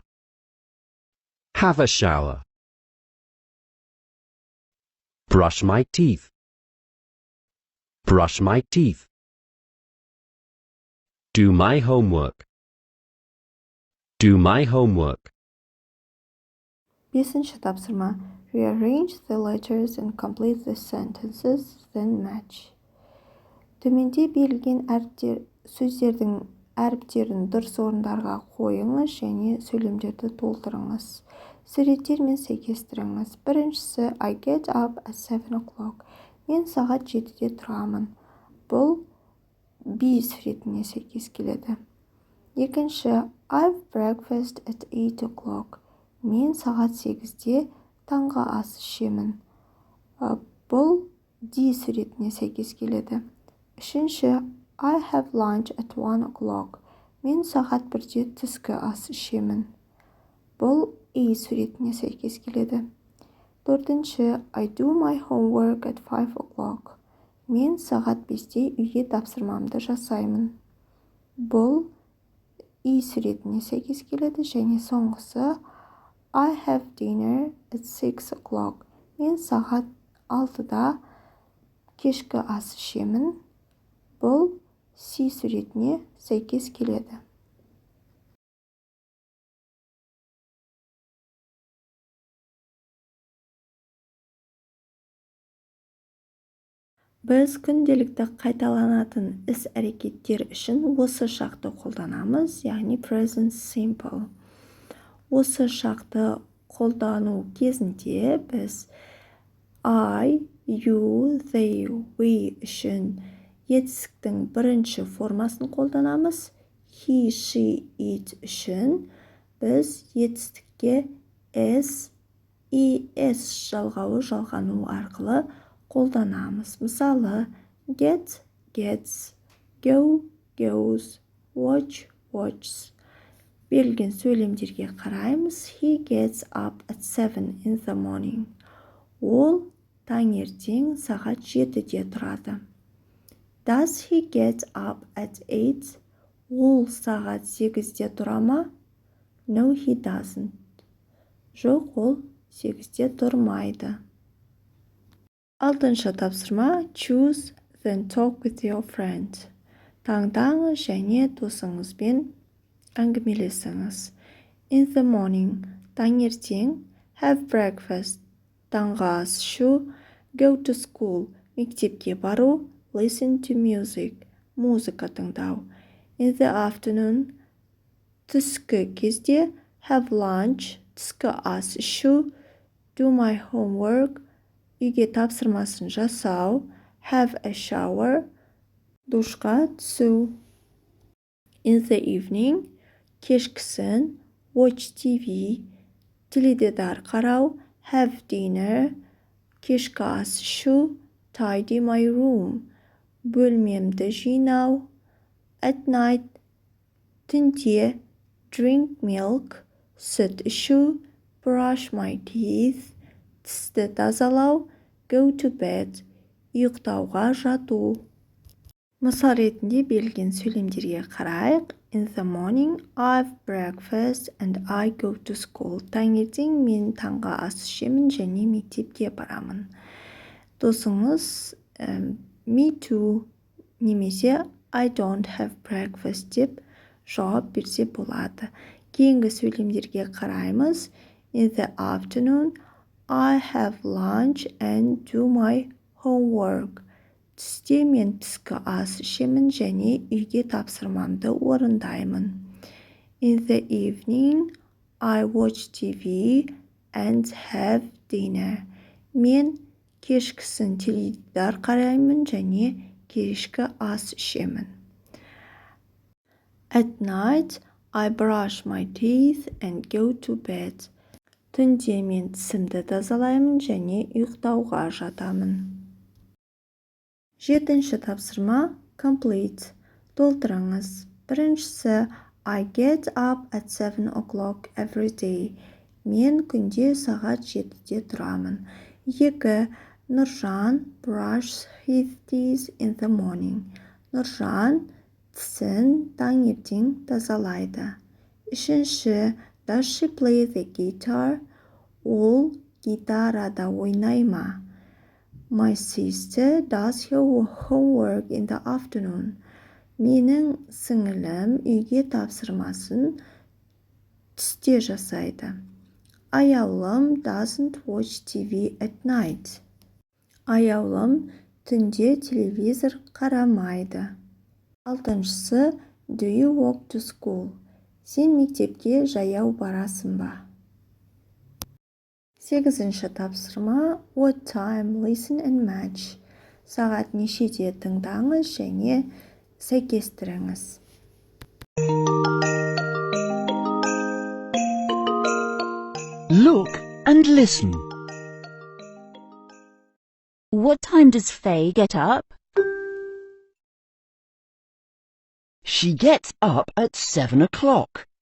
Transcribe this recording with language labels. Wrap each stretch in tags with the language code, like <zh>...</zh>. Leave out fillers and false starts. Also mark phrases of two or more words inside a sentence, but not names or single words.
<en>Have a shower. Brush my teeth. Brush my teeth. Do my homework. Do my homework.</en> <kk>Бесінші тапсырма.</kk> <en>Rearrange the letters and complete the sentences, then match.</en> <kk>Төменде берілген сөздердің әріптерін дұрыс орындарға қойыңыз және сөйлемдерді толтырыңыз. Суреттермен сәйкестіріңіз. Біріншісі,</kk> <en>I get up at 7 o'clock.</en> <kk>Мен сағат 7-де тұрамын. Бұл be суретіне сәйкес келеді. Екінші,</kk> <en>I have breakfast at 8 o'clock.</en> <kk>Мен сағат 8-де таңғы ас ішемін. Бұл D суретіне сәйкес келеді. Үшінші,</kk> <en>I have lunch at 1 o'clock.</en> <kk>Мен сағат 1-де түскі ас ішемін. Бұл A суретіне сәйкес келеді. Төртінші,</kk> <en>I do my homework at 5 o'clock.</en> <kk>Мен сағат 5-де үйге тапсырмамды жасаймын. Бұл E суретіне сәйкес келеді және соңғысы,</kk> <en>I have dinner at 6 o'clock.</en> <kk>Мен сағат 6-да кешкі ас ішемін. Бұл C суретіне сәйкес келеді. Біз күнделікті қайталанатын іс-әрекеттер үшін осы шақты қолданамыз, яғни</kk> <en>present simple.</en> <kk>Осы шақты қолдану кезінде біз</kk> <en>I, you, they, we</en> <kk>үшін етістіктің бірінші формасын қолданамыз.</kk> <en>He, she, it</en> <kk>үшін біз етістікке s, es жалғауы жалғану арқылы қолданамыз. Мысалы,</kk> <en>get, gets, go, goes, watch, watches.</en> <kk>Берілген сөйлемдерге қараймыз.</kk> <en>He gets up at 7 in the morning.</en> <kk>Ол таңертең сағат 7-де тұрады.</kk> <en>Does he get up at 8?</en> <kk>Ол сағат 8-де тұра ма?</kk> <en>No, he doesn't.</en> <kk>Жоқ, ол 8-де тұрмайды. Алтыншы тапсырма.</kk> <en>Choose, then talk with your friend.</en> <kk>Таңдаңыз және досыңызбен әңгімелесіңіз.</kk> <en>In the morning. Таңертең. Have breakfast.</en> <kk>Таңғы ас ішу.</kk> <en>Go to school.</en> <kk>Мектепке бару.</kk> <en>Listen to music.</en> <kk>Музыка тыңдау.</kk> <en>In the afternoon.</en> <kk>Түскі кезде.</kk> <en>Have lunch.</en> <kk>Түскі ас ішу.</kk> <en>Do my homework.</en> <kk>Үйге тапсырмасын жасау.</kk> <en>Have a shower.</en> <kk>Душқа түсу.</kk> <en>In the evening.</en> <kk>Кешкісін.</kk> <en>Watch TV.</en> <kk>Теледидар қарау.</kk> <en>Have dinner.</en> <kk>Кешкі ас ішу.</kk> <en>Tidy my room.</en> <kk>Бөлмемді жинау.</kk> <en>At night.</en> <kk>Түнде.</kk> <en>Drink milk.</en> <kk>Сүт ішу.</kk> <en>Brush my teeth.</en> <kk>Тісті тазалау.</kk> <en>Go to bed.</en> <kk>Ұйықтауға жату. Мысал ретінде берілген сөйлемдерге қарайық.</kk> <en>In the morning, I have breakfast and I go to school.</en> <kk>Таңертең мен таңғы ас ішемін және мектепке барамын. Досыңыз</kk> <en>me too</en> <kk>немесе</kk> <en>I don't have breakfast</en> <kk>деп жауап берсе болады. Кейінгі сөйлемдерге қараймыз.</kk> <en>In the afternoon, I have lunch and do my homework.</en> <kk>Түсте мен түскі ас ішемін және үйге тапсырмамды орындаймын.</kk> <en>In the evening, I watch TV and have dinner.</en> <kk>Мен кешкісін теледидар қараймын және кешкі ас ішемін.</kk> <en>At night, I brush my teeth and go to bed.</en> <kk>Түнде мен тісімді тазалаймын және ұйықтауға жатамын. 7-ші тапсырма complete. Толтырыңыз. Біріншісі</kk> <en>I get up at 7 o'clock every day.</en> <kk>Мен күнде сағат 7-де тұрамын.</kk> <en>2. Нұржан brushes his teeth in the morning.</en> <kk>Нұржан тісін таңертең тазалайды. 3.</kk> <en>Does she play the guitar?</en> <kk>Ол гитарада ойнай ма?</kk> <en>My sister does her homework in the afternoon.</en> <kk>Менің сіңілім үйге тапсырмасын түсте жасайды.</kk> <en>Аяулым doesn't watch TV at night.</en> <kk>Аяулым түнде телевизор қарамайды.</kk> <en>6-шысы Do you walk to school?</en> <kk>Сен мектепке жаяу барасың ба? 8-ші тапсырма</kk> <en>What time, listen and match.</en> <kk>Сағат нешеде тыңдаңыз және сәйкестіріңіз.</kk> <en>Look and listen. What time does Faye get up? She gets up at 7 o'clock.</en>